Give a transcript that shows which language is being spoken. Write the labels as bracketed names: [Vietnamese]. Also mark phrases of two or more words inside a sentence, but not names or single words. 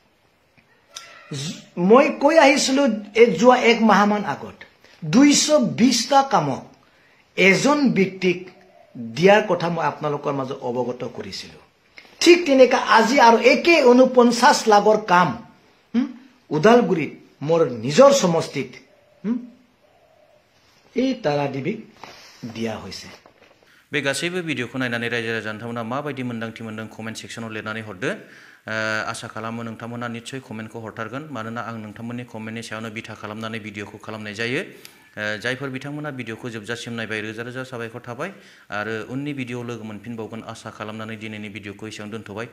[Assamese] মই কৈ আহিছিলো যোৱা এক মাহমান আগত 220টা কামক এজন ব্যক্তিক দিয়াৰ কথা মই আপোনালোকৰ মাজত অৱগত কৰিছিলো ঠিক তেনেকা আজি আৰু একে 49 লাখৰ কাম ওদালগুৰিত মোৰ নিজৰ সমষ্টিত এই তাৰাদেৱীক দিয়া হৈছে। [Bodo] बे गासैबो भिडिअखौ नायनानै रायजो राजा नोंथांमोना माबायदि मोन्दांथि मोन्दों कमेन्ट सेक्सनाव लिरनानै हरदो। आसा खालामो नोंथांमोना निस्सय कमेन्टखौ हरथारगोन, मानोना आं नोंथांमोननि कमेन्टनि सायावनो बिथा खालामनानै भिडिअखौ खालामनाय जायो। जायफोर बिथांमोना भिडिअखौ जोबजासिम नायबाय रोजा रोजा साबायखर थाबाय आरो उननि भिडिअ लोगो मोनफिनबावगोन आसा खालामनानै दिनैनि भिडिअखौ एसेयावनो दोनथ'बाय।